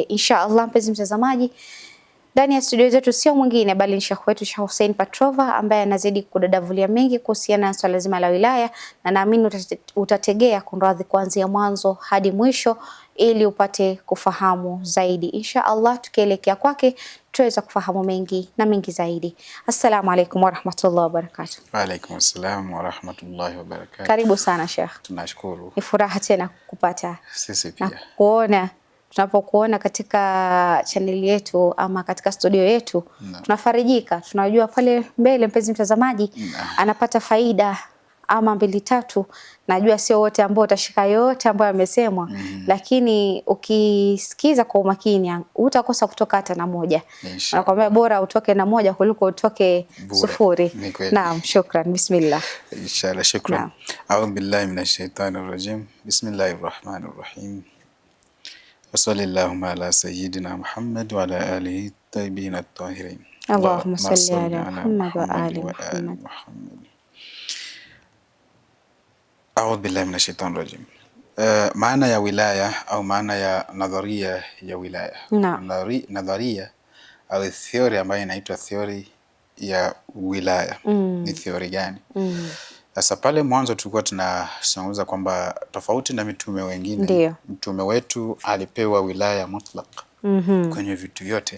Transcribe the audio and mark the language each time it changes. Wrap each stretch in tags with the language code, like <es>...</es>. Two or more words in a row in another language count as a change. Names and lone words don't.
<ar>إن شاء الله,</ar> <sw>mpenzi mtazamaji, ndani ya studio zetu sio mwingine bali ni Sheikh wetu Sheikh Hussein Patrova ambaye anazidi kudadavulia mengi kuhusiana na swala zima la wilaya, na naamini utategea kunradhi kuanzia mwanzo hadi mwisho ili upate kufahamu zaidi.</sw> <ar>إن شاء الله,</ar> <sw>tukielekea kwake tuweza kufahamu mengi na mengi zaidi.</sw> <ar>السلام عليكم ورحمة الله وبركاته. وعليكم السلام ورحمة الله وبركاته.</ar> <sw>Karibu sana Sheikh. Tunashukuru. Ni furaha tena kupata Sisi pia. Na kuona tunapokuona katika chaneli yetu ama katika studio yetu tunafarijika. Tunajua pale mbele mpenzi mtazamaji anapata faida ama mbili tatu. Najua sio wote ambao utashika yote ambayo yamesemwa, lakini ukisikiza kwa umakini utakosa kutoka hata na moja. Nakwambia bora utoke na moja kuliko utoke sufuri. Naam,</sw> <ar>شكرا. بسم الله. إن شاء الله، شكرا. أعوذ بالله من الشيطان الرجيم. بسم الله الرحمن الرحيم. وصلى الله على سيدنا محمد وعلى آله الطيبين الطاهرين. اللهم صل على محمد وآل محمد. أعوذ بالله من الشيطان الرجيم.</ar> <sw>Maana ya wilaya au maana ya nadharia ya wilaya. Nadharia au theory ambayo inaitwa theory ya wilaya. Ni theory gani? Sasa pale mwanzo tulikuwa tunazungumza kwamba tofauti na mitume wengine, mtume wetu alipewa wilaya mutlaq kwenye vitu vyote.</sw>